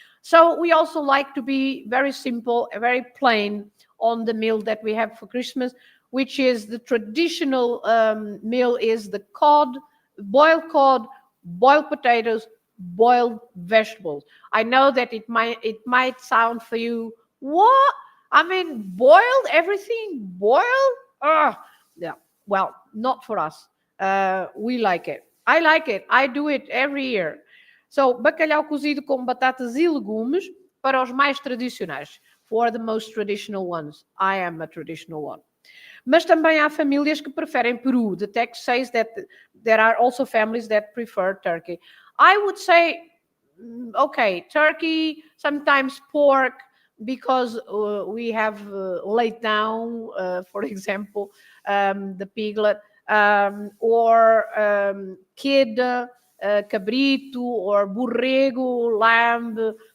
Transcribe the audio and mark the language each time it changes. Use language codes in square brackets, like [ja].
[en] So we also like to be very simple, very plain on the meal that we have for Christmas, which is the traditional meal is the boiled potatoes, boiled vegetables. I know that it might sound for you, what? I mean, boiled, everything boiled? Yeah. Well, not for us. We like it. I like it. I do it every year. [pt] So, bacalhau cozido com batatas e legumes para os mais tradicionais. [en] For the most traditional ones. I am a traditional one. [pt] Mas também há famílias que preferem peru. [en] The text says that there are also families that prefer turkey. I would say, okay, turkey, sometimes pork, because we have laid down, for example, the piglet, or kid, cabrito, or borrego, lamb.